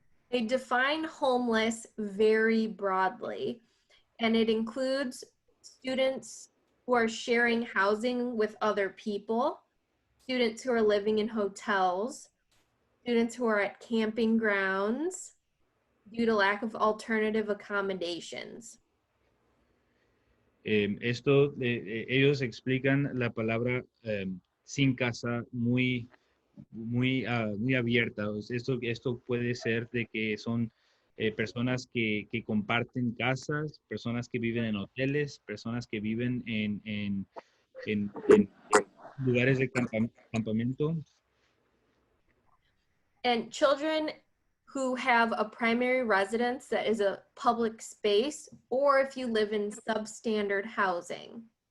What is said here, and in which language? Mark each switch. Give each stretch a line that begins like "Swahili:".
English: They define homeless very broadly, and it includes students who are sharing housing with other people, students who are living in hotels, students who are at camping grounds due to lack of alternative accommodations.
Spanish: Ellos explican la palabra sin casa muy abierta. Esto puede ser de que son personas que comparten casas, personas que viven en hoteles, personas que viven en lugares de campamento.
English: And children who have a primary residence that is a public space, or if you live in substandard housing.